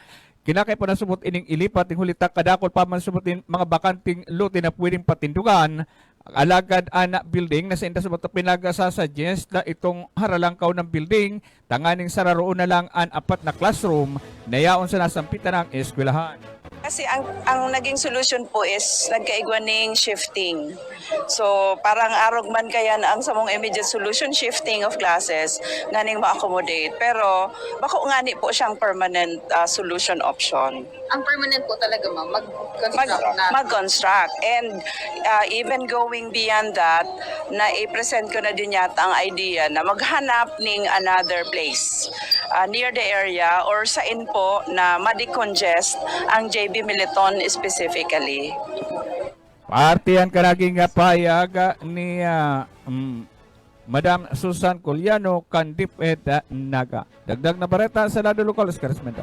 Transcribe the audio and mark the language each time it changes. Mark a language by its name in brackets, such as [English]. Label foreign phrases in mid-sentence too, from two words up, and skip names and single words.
[Bikol] Kinakay po na subot ining ilipat ning hulita kadakol pa man subotin mga bakanting lote na pwedeng patindugan alagad ana building na sa inda subot pinagasuggest na itong haralangkaw ng building tanganing sararoon na lang an 4 na classroom na yaon sa nasampitan ng eskwelahan. Kasi ang naging solution po is nagkaigwaning shifting. So parang arog man kaya na ang samong [English] immediate solution shifting of classes [Bikol] nganing ma-accommodate. Pero bako ngani po siyang [English] permanent solution option. [Bikol] Ang permanent po talaga ma'am, mag-construct na. Mag-construct. [English] And even going beyond that, [Filipino] na i-present ko na din yata ang idea na maghanap ng [English] another place near the area or [Filipino] sa po na ma-decongest ang JB Militon specifically. [Bikol] Partiyan ka naging pahayag ni Madam Susan Culiano kan DepEd Naga. Dagdag na bareta sa lado lokal Escarcemento.